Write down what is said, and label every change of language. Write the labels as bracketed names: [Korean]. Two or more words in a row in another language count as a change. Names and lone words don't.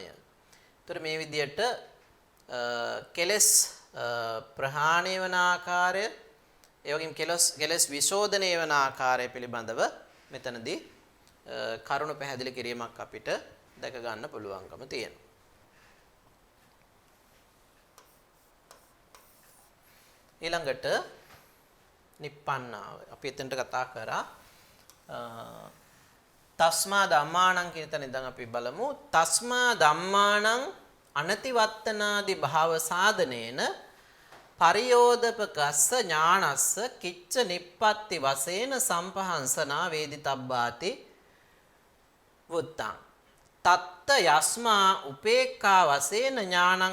[Sinhala] ඒතර මේ විදියට කෙලස් ප්‍රහාණය වන ආකාරය ඒ වගේම කෙලස් විශෝධනය වන ආකාරය පිළිබඳව මෙතනදී කරුණු පැහැදිලි කිරීමක් අපිට දැක ගන්න පුළුවන්කම තියෙනවා. ඊළඟට නිප්පන්නාව අපි එතනට කතා කරා [Pali] තස්මා ධම්මාණං [Sinhala] කියන තැන ඉඳන් අපි බලමු [Pali] තස්මා ධම්මාණං අනතිවත්තනාදි භාව සාධනේන පරියෝදපකස්ස ඥානස්ස කිච්ච නිප්පත්ති වශයෙන් සම්පහංසනා වේදිතබ්බාති වුත්තං තත්ත යස්මා උපේක්ඛා වශයෙන් ඥානං